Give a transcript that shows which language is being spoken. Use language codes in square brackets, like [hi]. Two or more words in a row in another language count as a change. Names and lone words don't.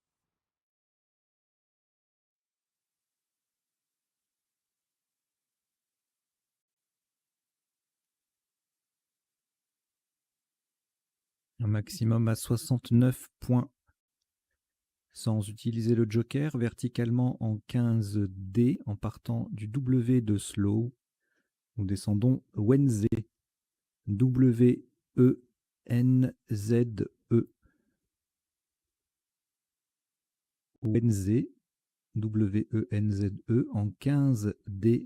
[fr] Un maximum à 69 points sans utiliser le joker, verticalement en 15D en partant du W de slow. Nous descendons Wenze. W-E-N-Z-E. Wenze. W-E-N-Z-E en 15D.